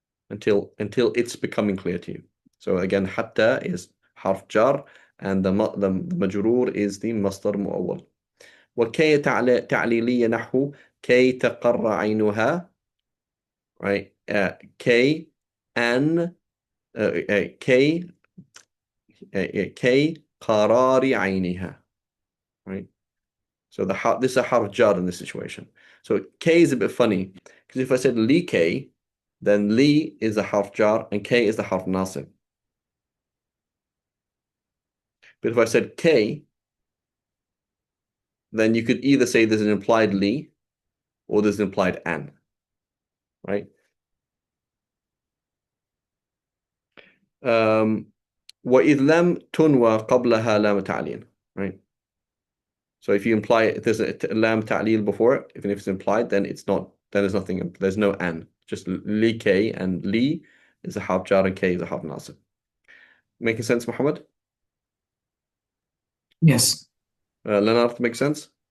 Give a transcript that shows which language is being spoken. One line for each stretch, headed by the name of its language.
English: Until it's becoming clear to you. So again, حتى is harf jar, and the majrur is the masdar mu'awwal.
Arabic: وكي تعليلية نحو كي تقر عينها, right? كي أن كي كي قرار عينها, right?
English: So this is a harf jar in this situation. So K is a bit funny because if I said li K, then li is a harf jar and K is the harf nasib. But if I said K, then you could either say there's an implied li or there's an implied an, right?
Arabic: وإذ لم تنوى قبلها لام تعليل, right?
English: So if you imply if there's a lam ta'lil before it, even if it's implied, then it's not, then there's nothing, there's no an. Just li K, and li is a harf jar and K is a harf nasib. Making sense, Muhammad? Yes. Leonard, make sense?